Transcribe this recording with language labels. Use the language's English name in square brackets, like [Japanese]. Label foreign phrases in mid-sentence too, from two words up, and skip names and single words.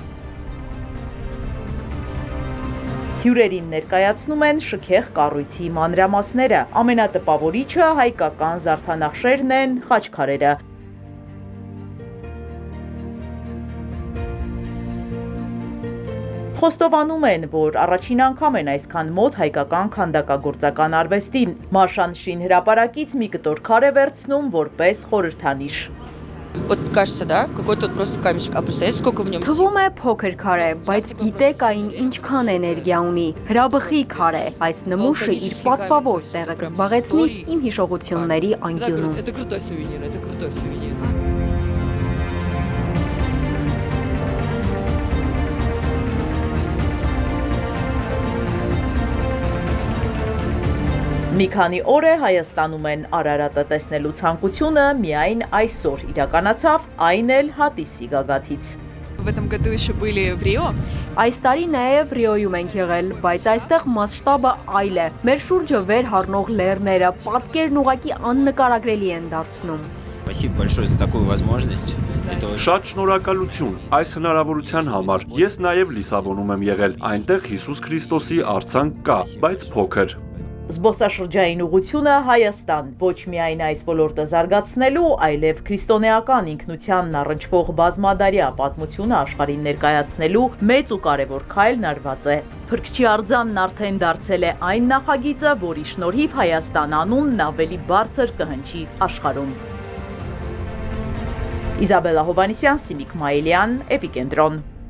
[Armenian] Հյուրերին ներկայացնում են շքեղ կառույցի մանրամասները։ Ամենատպավորիչը հայկական զարդանախշերն են, խաչքարերը։ Խոստովանում են, որ առաջին անգամ են այսքան մոտ հայկական քանդակագործական արվեստին։ Մաշան շինհրապարակից մի կտոր քար է վերցնում որպես խորհրդանիշ։ [Russian] Вот кажется, да, какой-то вот просто камешек, а представляете, сколько в нем сил? [Armenian] Թվում է փոքր քար է, բայց գիտեք այն ինչքան էներգիա ունի, հրաբխի քար է, այս նմուշը իր պատվավոր տեղը կզբաղեցնի իմ հիշողությունների անկյունում։ [Russian] Это крутой сувенир, это крутой сувенир. [Armenian] Մի քանի օր է Հայաստանում են Արարատը տեսնելու ցանկությունը միայն այսօր իրականացավ, այն էլ Հատիսի գագաթից։ [Russian] В этом году еще были в Рио. [Armenian] Այս տարի նաև Ռիոյում ենք եղել, բայց այստեղ մասշտաբը այլ է։ Մեր շուրջը վեր հառնող լեռները, պատկերն ուղղակի աննկարագրելի են դարձնում։ [Russian] Спасибо большое за такую возможность. [Armenian] Շատ շնորհակալություն այս հնարավորության համար։ Ես նաև Լիսաբոնում եմ եղել, այնտեղ Հիսուս Քրիստոսի արձան կա, բայց փոքր։ Զբոսաշրջային ուղղությունը Հայաստան ոչ միայն այս ոլորտը զարգացնելու, այլև քրիստոնեական ինքնությանն առնչվող բազմադարյա պատմությունը աշխարհին ներկայացնելու մեծ ու կարևոր քայլն արված է։ Փրկչի արձանն արդեն դարձել է այն նախագիծը, որի շնորհիվ Հայաստան անունն ավելի բարձր կհնչի աշխարհում։ Իզաբելլա Հովհաննիսյան, Սիմիկ Մայիլյան, Էպիկենտրոն։